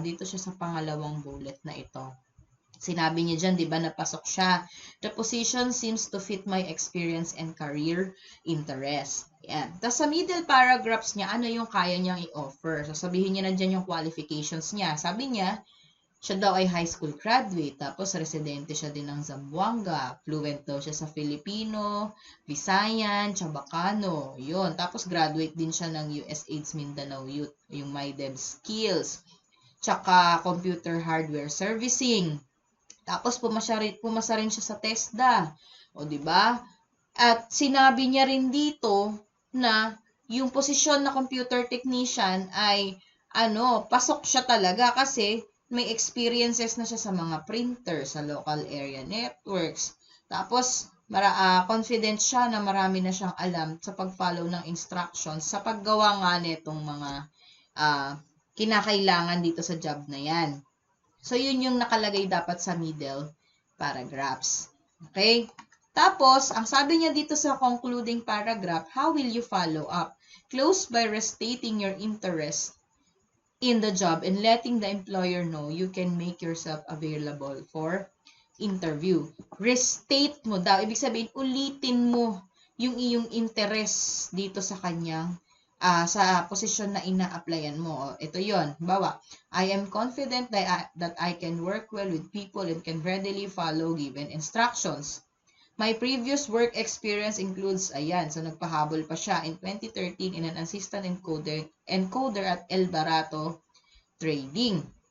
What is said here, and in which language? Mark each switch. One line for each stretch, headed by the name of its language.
Filipino: Dito siya sa pangalawang bullet na ito. Sinabi niya dyan, di ba, napasok siya.
English: The position seems to fit my experience and career interest.
Filipino: Ayan. Tapos sa middle paragraphs niya, ano yung kaya niyang i-offer? So, sabihin niya na dyan yung qualifications niya. Sabi niya, siya daw ay high school graduate, tapos residente siya din ng Zamboanga. Fluent daw siya sa Filipino, Visayan, Chabacano. Yun. Tapos graduate din siya ng USAID's Mindanao Youth, yung MyDev Skills. Tsaka computer hardware servicing. Tapos pumasa rin siya sa TESDA. O, di ba? At sinabi niya rin dito na yung posisyon na computer technician ay pasok siya talaga kasi may experiences na siya sa mga printer, sa local area networks. Tapos, confident siya na marami na siyang alam sa pag-follow ng instructions sa paggawa nga nitong mga kinakailangan dito sa job na yan. So, yun yung nakalagay dapat sa middle paragraphs. Okay? Tapos, ang sabi niya dito sa
English: concluding paragraph, how will you follow up? Close by restating your interest in the job and letting the employer know you can make yourself available for interview.
Filipino: Restate mo daw. Ibig sabihin, ulitin mo yung iyong interest dito sa kanyang sa posisyon na ina-applyan mo. Ito yon.
English: Bawa, I am confident that I can work well with people and can readily follow given instructions. My previous work experience includes, ayan, so
Filipino: nagpahabol pa siya
English: in 2013 in an assistant encoder at El Barato Trading.